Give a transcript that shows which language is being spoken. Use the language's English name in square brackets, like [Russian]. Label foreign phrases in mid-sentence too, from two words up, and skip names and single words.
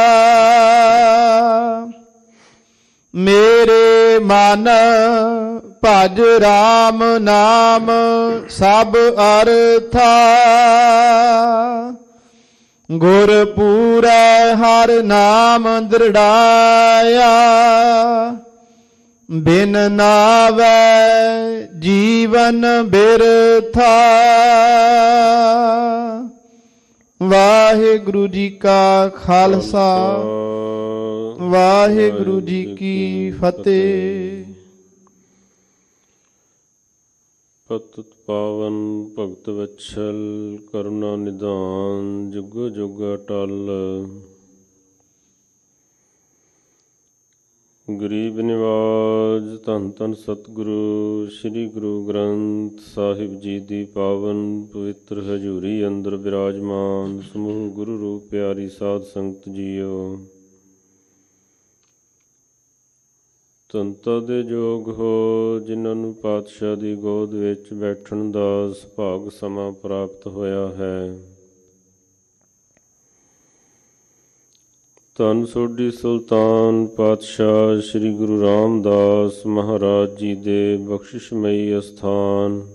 [Punjabi] ਮੇਰੇ ਮਨ ਭਜ ਰਾਮ ਨਾਮ ਸਬ ਅਰਥਾ। ਗੁਰ ਪੂਰੈ ਹਰ ਨਾਮ ਦ੍ਰਿੜ੍ਹਾਇਆ। ਬਿਨ ਨਾਵੈ ਜੀਵਨ ਬਿਰਥਾ। ਵਾਹਿਗੁਰੂ ਜੀ ਕਾ ਖਾਲਸਾ ਵਾਹਿਗੁਰੂ ਜੀ ਕੀ ਫਤਿਹ। ਪਤਿਤ ਪਾਵਨ ਭਗਤ ਵਛਲ ਕਰੁਣਾ ਨਿਧਾਨ ਜੁਗ ਜੁਗ ਅਟਲ। ਗਰੀਬ ਨਿਵਾਜ ਧੰਨ ਧੰਨ ਸਤਿਗੁਰੂ ਸ੍ਰੀ ਗੁਰੂ ਗ੍ਰੰਥ ਸਾਹਿਬ ਜੀ ਦੀ ਪਾਵਨ ਪਵਿੱਤਰ ਹਜ਼ੂਰੀ ਅੰਦਰ ਵਿਰਾਜਮਾਨ ਸਮੂਹ ਗੁਰੂ ਰੂਪ ਪਿਆਰੀ ਸਾਧ ਸੰਗਤ ਜੀਓ। ਧੰਤਾ ਦੇ ਯੋਗ ਹੋ ਜਿਨ੍ਹਾਂ ਨੂੰ ਪਾਤਸ਼ਾਹ ਦੀ ਗੋਦ ਵਿੱਚ ਬੈਠਣ ਦਾ ਸੁਭਾਗ ਸਮਾਂ ਪ੍ਰਾਪਤ ਹੋਇਆ ਹੈ। ਧੰਨ ਸੋਢੀ ਸੁਲਤਾਨ ਪਾਤਸ਼ਾਹ ਸ੍ਰੀ ਗੁਰੂ ਰਾਮਦਾਸ ਮਹਾਰਾਜ ਜੀ ਦੇ ਬਖਸ਼ਿਸ਼ਮਈ ਅਸਥਾਨ